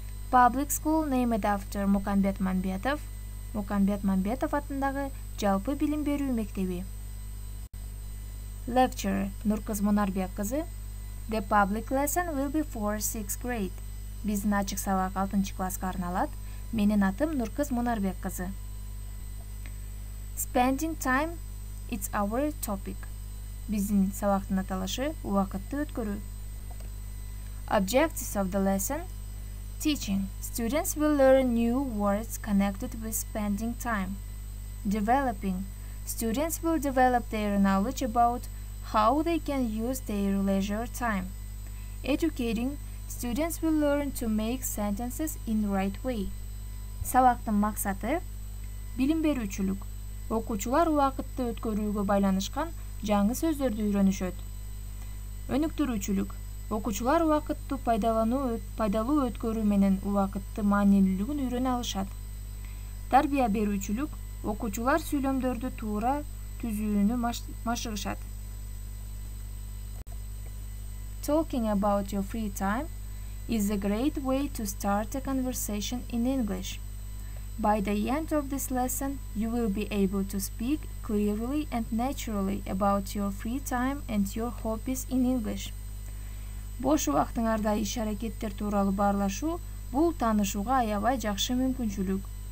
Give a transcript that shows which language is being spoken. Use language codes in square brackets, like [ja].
[en] Public school named after Мукамбет Манбетов. [ky] Мукамбет Манбетов атындагы жалпы билим берүү мектеби. [en] Lecturer Нуркыз Мунарбек кызы. The public lesson will be for 6th grade. [ky] Биздин ачык сабак 6 класска арналат. Менин атым Нуркыз Мунарбек кызы. [en] Spending time, it's our topic. [ky] Биздин сабактын аталышы убакытты өткөрүү. [en] Objectives of the lesson: teaching. Students will learn new words connected with spending time. Developing. Students will develop their knowledge about how they can use their leisure time. Educating. Students will learn to make sentences in the right way. [ky] Сабактын максаты билим берүүчүлүк. Окуучулар убакытты өткөрүүгө байланышкан жаңы сөздөрдү үйрөнүшөт. Өнүктүрүүчүлүк. Окуучулар убакытты пайдалуу өткөрүү менен убакытты маанилүүлүгүн үйрөнө алышат. Тарбия берүүчүлүк. Окуучулар сүйлөмдөрдү туура түзүүнү машыгышат. [en] Talking about your free time is a great way to start a conversation in English. By the end of this lesson, you will be able to speak clearly and naturally about your free time and your hobbies in English. [ky] Бош убактыңарда иш-аракеттер тууралуу баарлашуу бул таанышууга аябай жакшы мүмкүнчүлүк.